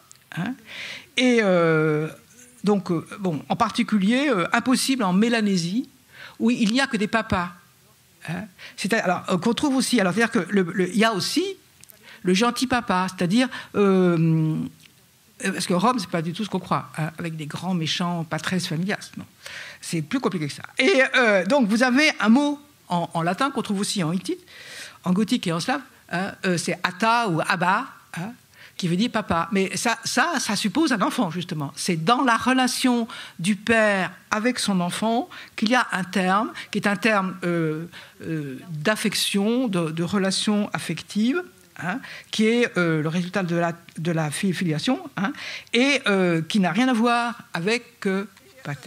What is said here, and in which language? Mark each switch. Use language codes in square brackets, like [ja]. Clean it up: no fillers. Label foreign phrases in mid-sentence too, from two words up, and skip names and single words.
[fr] Et donc, en particulier, impossible en Mélanésie, où il n'y a que des papas. Alors, qu'on trouve aussi, alors c'est-à-dire qu'il y a aussi le gentil papa, c'est-à-dire parce que Rome, c'est pas du tout ce qu'on croit, avec des grands méchants [la] patres familias. [fr] Non, c'est plus compliqué que ça. Et donc, vous avez un mot en latin qu'on trouve aussi en hittite, en gothique et en slave, c'est ata ou abba, qui veut dire papa. Mais ça suppose un enfant, justement. C'est dans la relation du père avec son enfant qu'il y a un terme, qui est un terme d'affection, de relation affective, qui est le résultat de la filiation, et qui n'a rien à voir avec pater.